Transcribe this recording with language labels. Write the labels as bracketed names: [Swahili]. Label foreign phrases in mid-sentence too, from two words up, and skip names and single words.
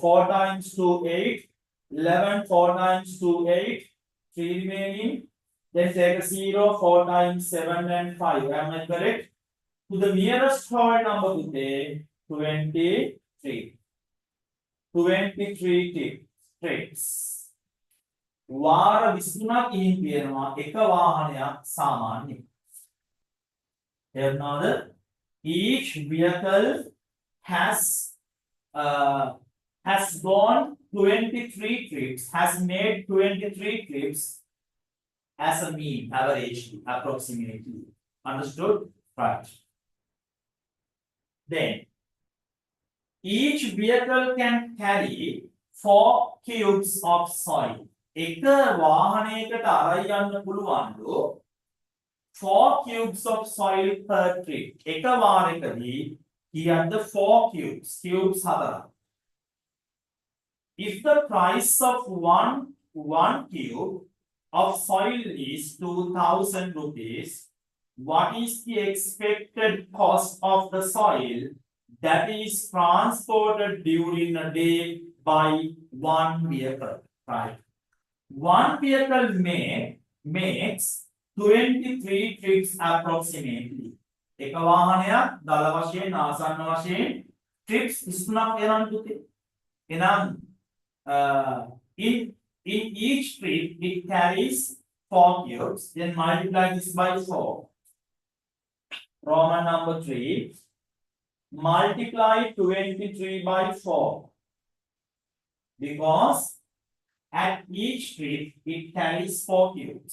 [English] 4 times 2, 8, 11, 4 times 2, 8, 3 remaining, then take a 0, 4 times 7 and 5. Am I correct? To the nearest whole number today, 23. 23 trips. [Sinhala] වාර 23ක් ගිහින් තියෙනවා එක වාහනයක් සාමාන්‍යයෙන්. [English] එතනද each vehicle has gone 23 trips, has made 23 trips as a mean, average, approximately. Understood? Right. Then each vehicle can carry 4 cubes of soil. [Sinhala] එක වාහනයකට අරයි යන්න පුළුවන්ලු [English] 4 cubes of soil per trip. [Sinhala] එක වාරයකදී කියද්ද 4 cubes. Cubes 4. [English] If the price of one cube of soil is 2000 rupees, what is the expected cost of the soil that is transported during a day by one vehicle? Right. One vehicle makes 23 trips approximately. [Sinhala] එක වාහනයක් දල වශයෙන් ආසන්න වශයෙන් trips 23ක් යනවා පුතේ. [English] එහෙනම් in each trip it carries 4 cubes. Then multiply this by 4. Roman number 3. Multiply 23 by 4. Because at each trip it carries 4 cubes.